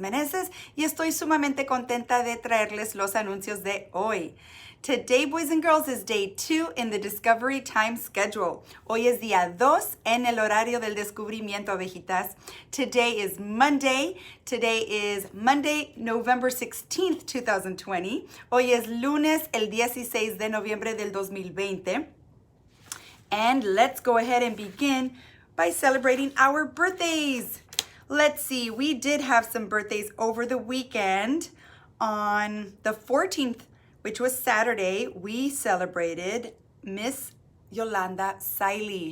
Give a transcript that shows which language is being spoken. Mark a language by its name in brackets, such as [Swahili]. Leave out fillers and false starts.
[Spanish] Meneses, y estoy sumamente contenta de traerles los anuncios de hoy. [English] Today, boys and girls, is day 2 in the Discovery Time schedule. [Spanish] Hoy es día 2 en el horario del descubrimiento, abejitas. [English] Today is Monday. Today is Monday, November 16th, 2020. [Spanish] Hoy es lunes, el 16 de noviembre del 2020. [English] And let's go ahead and begin by celebrating our birthdays. Let's see, we did have some birthdays over the weekend. On the 14th, which was Saturday, we celebrated Miss Yolanda Siley.